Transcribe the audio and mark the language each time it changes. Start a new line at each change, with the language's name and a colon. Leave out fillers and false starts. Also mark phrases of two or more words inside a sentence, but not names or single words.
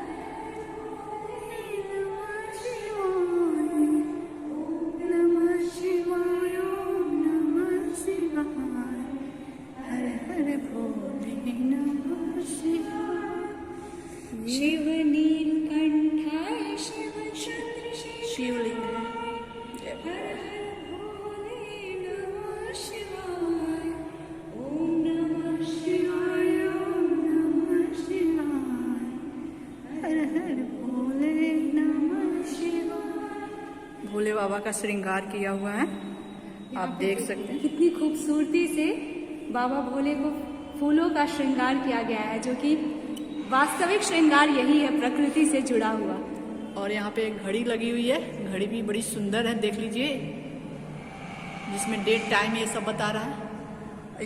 Hindi: शिव नीलकंठाय शिव चंद्रशेखर शिवलिंग है। हर हर भोले नमः शिवाय। ओम नमः शिवाय, ओम नमः शिवाय। हर हर भोले नमः शिवाय। भोले बाबा का श्रृंगार किया हुआ है, आप देख सकते हैं। कितनी खूबसूरती से बाबा भोले को फूलों का श्रृंगार किया गया है, जो कि वास्तविक श्रृंगार यही है, प्रकृति से जुड़ा हुआ। और यहाँ पे एक घड़ी लगी हुई है, घड़ी भी बड़ी सुंदर है, देख लीजिए, जिसमें
English: date time
Hindi: ये सब बता रहा है।